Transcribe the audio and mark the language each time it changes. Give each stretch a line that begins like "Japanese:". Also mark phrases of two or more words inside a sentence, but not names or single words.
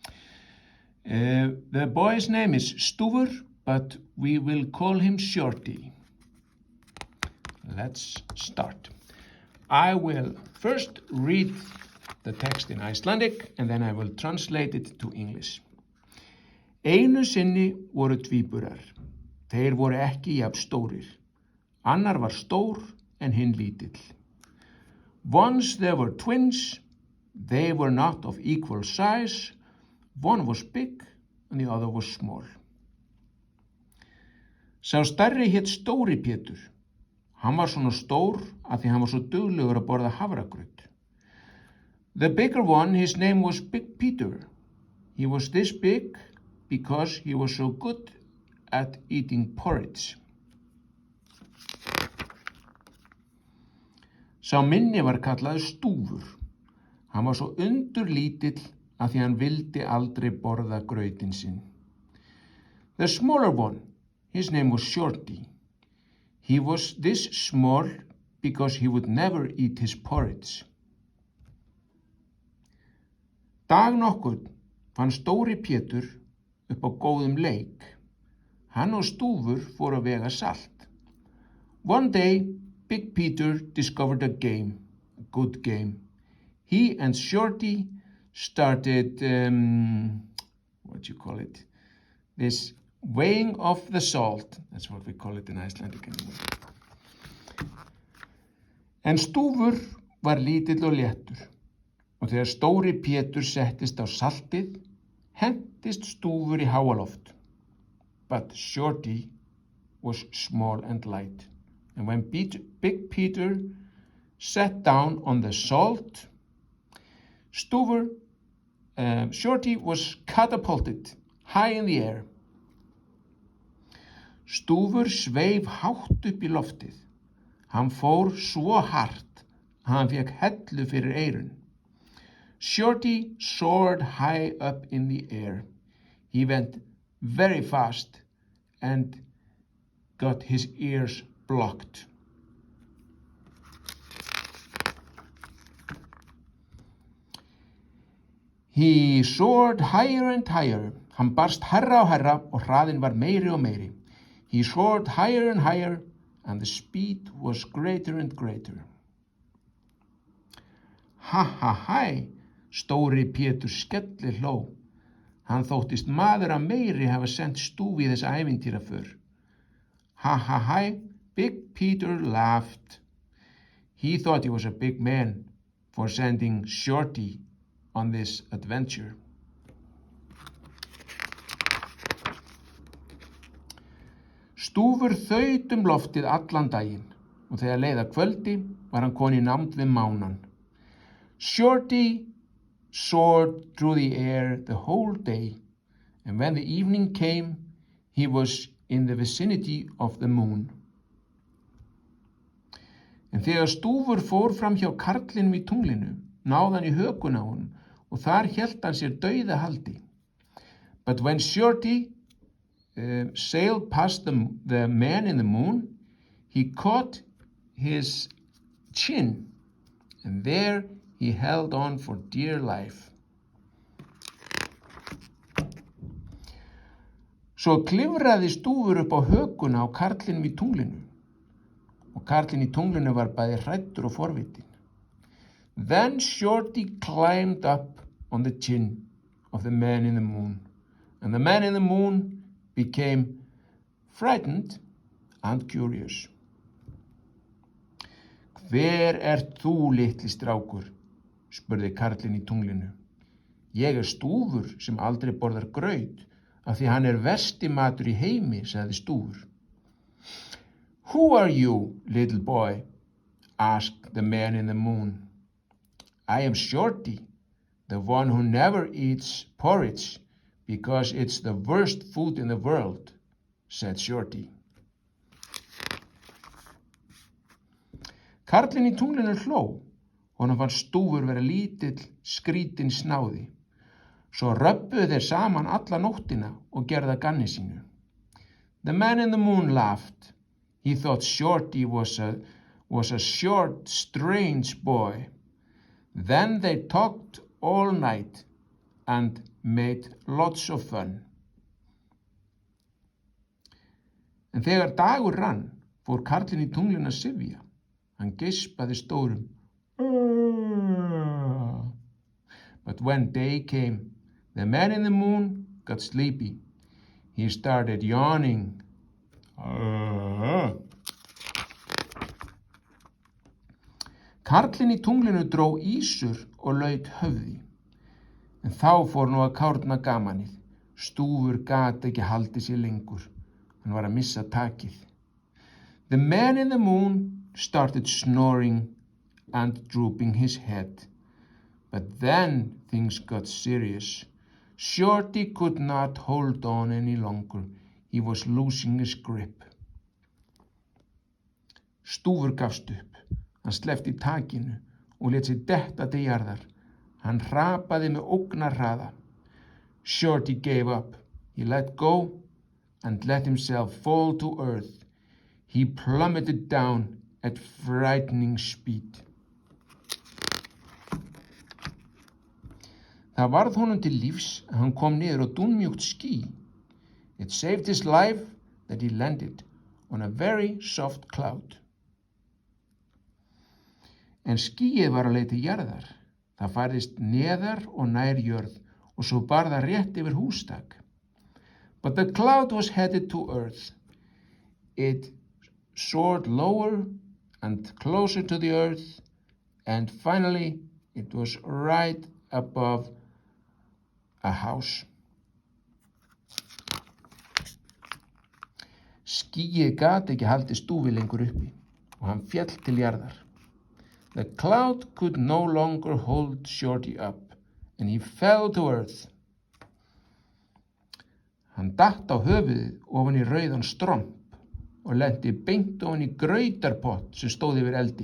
English: The boy's name is Stúfur, but we will call him Shorty. Let's start. I will first read the text in Icelandic and then I will translate it to English.
Icelandic: Einu sinni voru tvíburar. Þeir voru ekki jafn stórir. Annar var stór en hinn lítill.
English: Once there were twins. They were not of equal size. One was big and the other was small.
Icelandic: Sá stærri hét Stóri Pétur. Hann var svona stór að því hann var svo duglegur að borða hafragraut.
English: The bigger one, his name was Big Peter. He was this big because he was so good at eating porridge.
Icelandic: Sá minni var kallaður Stúfur. Hann var svo undurlítill að því hann vildi aldrei borða grautinn sinn.
English: The smaller one, his name was Shorty. He was this small because he would never eat his porridge.
Icelandic: Dag nokkurn fann Stóri Pétur upp á góðum leik. Hann og Stúfur fóru að vega salt.
English: One day, Big Peter discovered a good game. He and Shorty started, this weighing of the salt. That's what we call it in Icelandic and English.
Icelandic: En Stúfur var lítill og léttur. Og þegar Stóri Pétur settist á saltið, hentist Stúfur í háaloft.
English: But Shorty was small and light. And when Big Peter sat down on the salt, Shorty was catapulted high in the air.
Icelandic: Stúfur sveif hátt upp í loftið. Hann fór svo hart að hann fékk hellu fyrir eyrun.
English: Shorty soared high up in the air. He went very fast and got his ears blocked. He soared higher and higher.
Icelandic: Hann barst hærra og hærra og hraðinn var meiri og meiri.
English: He soared higher and higher and the speed was greater and greater. Ha ha ha,
Icelandic: Stóri Pétur skelli hló. Hann þóttist maður að meiri hafa sent Stúfi í þessa ævintýraför. Ha ha ha,
English: Big Peter laughed. He thought he was a big man for sending Shorty on this adventure.
Icelandic: Stúfur þaut loftið allan daginn og þegar leið að kvöldi var hann kominn í nánd við mánan.
English: Shorty soared through the air the whole day, and when the evening came, he was in the vicinity of the moon.
Icelandic: En þegar Stúfur fór fram hjá karlinum í tunglinu, náði hann í hökun á honum og þar hélt hann sér dauðahaldi.
English: But when Shorty sailed past the man in the moon, he caught his chin, and there he held on for dear life.
Icelandic: Svo klifraði Stúfur upp á hökuna á karlinum í tunglinu, og karlinn í tunglinu var bæði hræddur og forvitinn.
English: Then Shorty climbed up on the chin of the man in the moon, and the man in the moon became frightened and curious.
Icelandic: Hver ert þú, litli strákur? Spurði karlinn í tunglinu. Ég Stúfur sem aldrei borðar graut, af því hann versti matur í heimi, sagði Stúfur.
English: Who are you, little boy? Asked the man in the moon. I am Shorty, the one who never eats porridge, because it's the worst food in the world, said Shorty.
Icelandic: Karlinn í tunglinu hló Honum fannst Stúfur vera lítill, skrítinn snáði. Svo röbbuðu þeir saman alla nóttina og gerðu að gamni sínu.
English: The man in the moon laughed. He thought Shorty was a short, strange boy. Then they talked all night and made lots of fun.
Icelandic: En þegar dagur rann, fór karlinn í tunglinu að syfja. Hann geispaði stórum.
English: But when day came, the man in the moon got sleepy. He started yawning.
Icelandic: Karlinn í tunglinu dró ísur og laut höfði. En þá fór nú að kárna gamanið. Stúfur gat ekki haldið sér lengur. Hann var að missa takið.
English: The man in the moon started snoring and drooping his head. But then things got serious. Shorty could not hold on any longer. He was losing his grip.
Icelandic: Stúfur gafst upp. Hann sleppti takinu og lét sig detta til jarðar. Hann hrapaði með ógnarhraða.
English: Shorty gave up. He let go and let himself fall to earth. He plummeted down at frightening speed.
Icelandic: Það varð honum til lífs að hann kom niður á dúnmjúkt ský.
English: It saved his life that he landed on a very soft cloud.
Icelandic: En skýið var á leið til jarðar. Það færðist neðar og nær jörð og svo bar það rétt yfir hústak.
English: But the cloud was headed to earth. It soared lower and closer to the earth, and finally it was right above a house.
Icelandic: Skýið gat ekki haldið Stúfi lengur uppi og hann féll til jarðar.
English: The cloud could no longer hold Shorty up, and he fell to earth.
Icelandic: Hann datt á höfuðið ofan í rauðan stromp og lenti beint ofan í grautarpott sem stóð yfir eldi.